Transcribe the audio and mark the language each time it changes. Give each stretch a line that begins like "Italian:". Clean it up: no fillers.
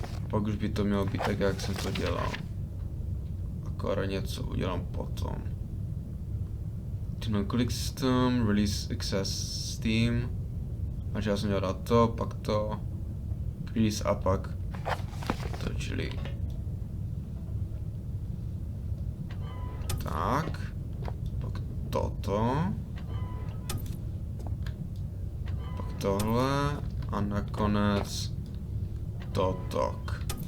Czech: Pak už by to mělo být tak, jak jsem to dělal. Akorát něco udělám potom.
English: Turn on cooling system, release excess steam.
Czech: A že já jsem dělal to, pak to. Grease a pak to, čili. Tak. Pak toto. Tohle a nakonec Totok.